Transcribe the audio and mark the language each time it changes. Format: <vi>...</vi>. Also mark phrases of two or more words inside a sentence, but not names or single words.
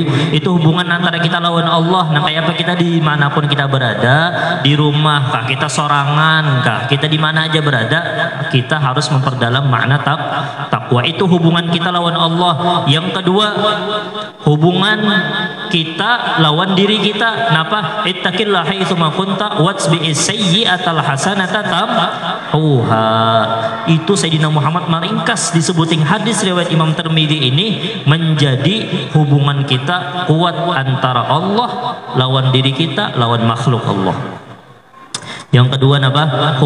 <id>Itu hubungan antara kita</id> <bjn>lawan Allah.</bjn> <id>Nah kayak apa kita dimanapun kita berada, di rumah kah, kita sorangan kah, kita di mana aja berada, kita harus memperdalam makna takwa. Itu hubungan kita</id> <bjn>lawan Allah.</bjn> <id>Yang kedua, hubungan kita lawan diri kita.</id> <ar>Napa? اتق الله حيث ما كنت وأتبع السيئة الحسنة تمحها.</ar> <id>Itu Sayyidina Muhammad meringkas disebutin hadis riwayat Imam Tirmidzi ini menjadi hubungan kita kuat antara Allah lawan diri kita lawan makhluk Allah. Yang kedua apa?</id>